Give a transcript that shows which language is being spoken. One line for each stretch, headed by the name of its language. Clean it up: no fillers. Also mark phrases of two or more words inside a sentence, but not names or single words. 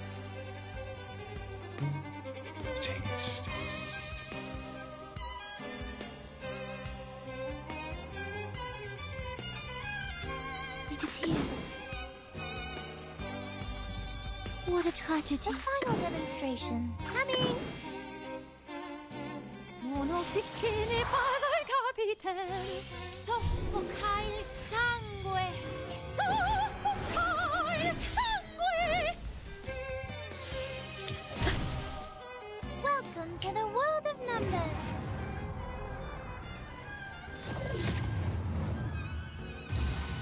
English: Dang it. It is here. What a tragedy. The final demonstration. Coming!
French: Mon officier n'est pas un capitaine.
Italian: Soffoca il sangue. Soffoca il sangue.
English: Welcome to the world of numbers.